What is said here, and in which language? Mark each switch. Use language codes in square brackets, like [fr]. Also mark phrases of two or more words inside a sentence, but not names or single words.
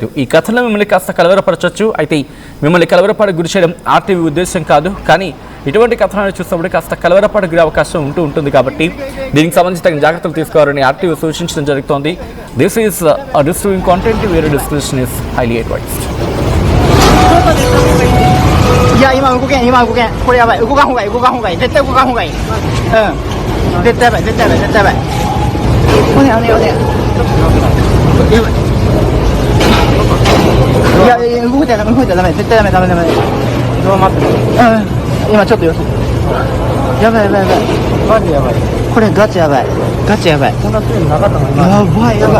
[te] ఈ కథలో మిమ్మల్ని కాస్త కలవరపరచవచ్చు. అయితే మిమ్మల్ని కలవరపాటు గురి చేయడం ఆర్టీవీ ఉద్దేశం కాదు. కానీ ఇటువంటి కథనాలు చూసినప్పుడు కాస్త కలవరపాటు గురి అవకాశం ఉంటుంది. కాబట్టి దీనికి సంబంధించి తగిన జాగ్రత్తలు తీసుకోవాలని ఆర్టీవీ సూచించడం జరుగుతోంది. [en] This is distributing content viewer description is highly advised. [ja] いや今動けんこれやばい動かんほうがいい絶対動かんほうがいい絶対やばいおねやばいいや動いたらダメ絶対ダメどう待って今ちょっとよしやばいマジやばいこれガチやばいこんな強いのなかったのにやばい